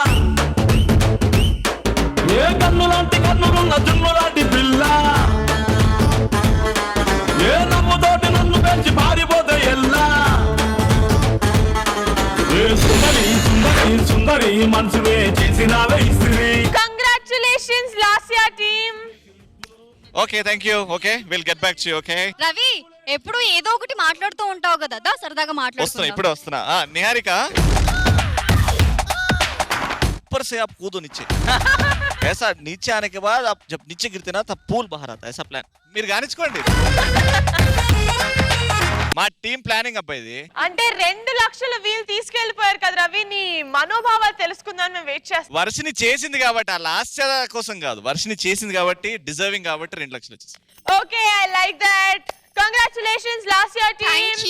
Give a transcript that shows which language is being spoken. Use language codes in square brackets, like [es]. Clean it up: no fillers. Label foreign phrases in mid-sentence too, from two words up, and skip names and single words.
[te] ఏ కన్నులాంటి కన్నులున్న జున్ను లాంటి పిల్ల, ఏ నవ్వుతోటి నన్ను పేల్చి పారిపోతే ఎల్లా. ఏ సుందరి సుందరి సుందరి మనసునే చేసినావే ఇస్త్రీ. [en] Congratulations Lasya team. Okay thank you. Okay will get back to you. ఓకే [te] రవి ఎప్పుడు ఏదో ఒకటి మాట్లాడుతూ ఉంటావు కదా, సరదాగా వస్తున్నా ఇప్పుడు వస్తున్నా. నిహారిక [hi] ऊपर से आप कूदो नीचे ऐसा नीचे आने के बाद आप जब नीचे गिरते ना तब पूल बाहर आता है ऐसा प्लान [te] మీరు గానించుకోండి. మా టీం ప్లానింగ్ అబ్బా ఇది. అంటే 2 లక్షల వీల్ తీసుకెళ్లిపోయారు కదా రవి. నీ మనోభావాలు తెలుసుకుందాం మేము వెయిట్ చేస్తాం. వర్షిని చేసింది కాబట్టి ఆ లాస్ట్ కోసం కాదు, వర్షిని చేసింది కాబట్టి డిజర్వింగ్ కాబట్టి 2 లక్షలు వచ్చేసి. [en] Okay I like that. Congratulations last year team.